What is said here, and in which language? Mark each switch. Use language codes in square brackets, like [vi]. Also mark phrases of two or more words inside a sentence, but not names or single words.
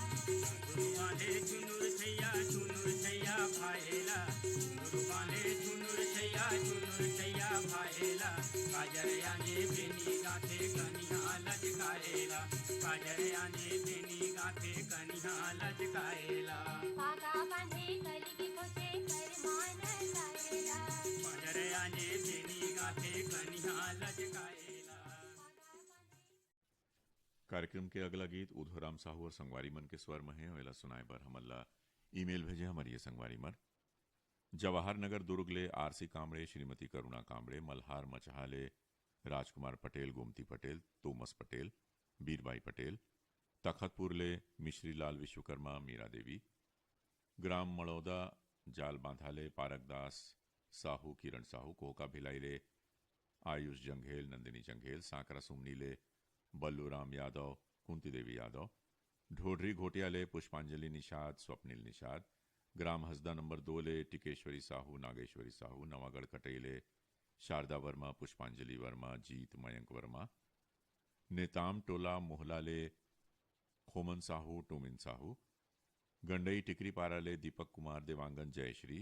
[hne] गुरुवाले झुनुर छैया भाएला गुरुवाले झुनुर छैया भाएला काजर आंजे बेनी गाथे कनिहा लचकाएला काजर आंजे बेनी गाथे कनिहा लचकाएला पागा बांधे कलगी कोते करमान जाएला काजर आंजे बेनी गाथे कनिहा लचकाएला। कार्यक्रम के अगला गीत उधोराम साहू और संगवारी मन के स्वर में है वेला सुनाए बर हमला ईमेल भेजे हमारी ये संगवारी मन जवाहर नगर दुर्ग ले आरसी कामड़े श्रीमती करुणा कामड़े मल्हार मचहाले राजकुमार पटेल गोमती पटेल तोमस पटेल बीरबाई पटेल तखतपुर ले मिश्री लाल विश्वकर्मा मीरा देवी ग्राम मड़ौदा जाल बांधाले पारकदास साहू किरण साहू कोका भिलाई ले आयुष जंघेल नंदिनी जंघेल सांकरा सुमनी ले बल्लूराम यादव कुंती देवी यादव ढोढरी घोटिया ले पुष्पांजलि निषाद स्वप्निल निषाद ग्राम हसदा नंबर 2 ले टिकेश्वरी साहू नागेश्वरी साहू नवागढ़ कटई ले शारदा वर्मा पुष्पांजलि वर्मा जीत मयंक वर्मा नेताम टोला मोहला ले खोमन साहू टोमिन साहू गंडई टिकरी पारा ले दीपक कुमार देवांगन जयश्री